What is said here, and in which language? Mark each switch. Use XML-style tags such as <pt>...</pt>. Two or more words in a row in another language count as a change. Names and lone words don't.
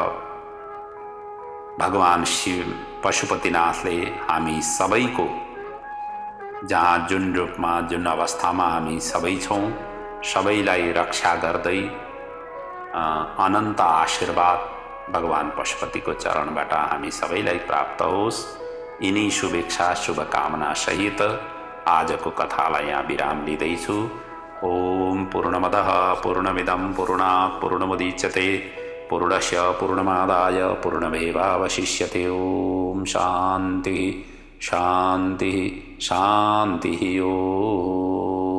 <ne>भगवान शिव पशुपतिनाथले हामी सबैको जहाँ जुन रूपमा जुन अवस्थामा हामी सबै छौँ सबैलाई रक्षा गर्दै अनन्त आशीर्वाद भगवान पशुपतिको चरणबाट हामी सबैलाई प्राप्त होस्। यिनै शुभेच्छा शुभकामना सहित आजको कथालाई यहाँ विराम लिँदैछु।</ne> <sa>ओम पूर्णमदः पूर्णमिदं पूर्णात् पूर्णमुदच्यते पूर्णस्य पूर्णमादाय पूर्णमेवावशिष्यते। ओम शान्ति शान्ति शान्ति। ओम।</sa>